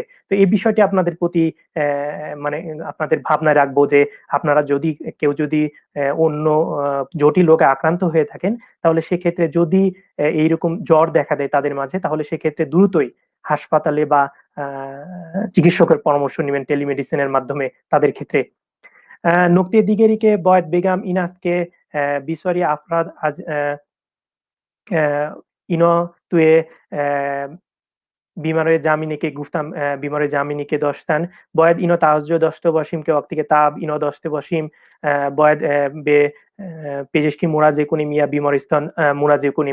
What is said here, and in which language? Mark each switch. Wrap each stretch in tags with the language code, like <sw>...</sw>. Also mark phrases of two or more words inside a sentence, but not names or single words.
<bn>তো এই বিষয়টি আপনাদের প্রতি মানে আপনাদের ভাবনায় রাখবো যে আপনারা কেউ যদি অন্য জটিল রোগে আক্রান্ত হয়ে থাকেন তাহলে সেক্ষেত্রে যদি এইরকম জ্বর দেখা দেয় তাদের মাঝে তাহলে সেক্ষেত্রে দ্রুতই হাসপাতালে বা চিকিৎসকের পরামর্শ নেবেন টেলিমেডিসিনের মাধ্যমে তাদের ক্ষেত্রে।</bn> <fa>نکته دیگری که باید بگم این است که بسیاری افراد از اینا توی بیماری زمینی که گفتم بیماری زمینی که داشتن باید اینا توجه داشته باشیم که وقتی که تب اینا داشته باشیم باید به پزشکی مراجعه کنیم یا بیمارستان مراجعه کنیم.</fa>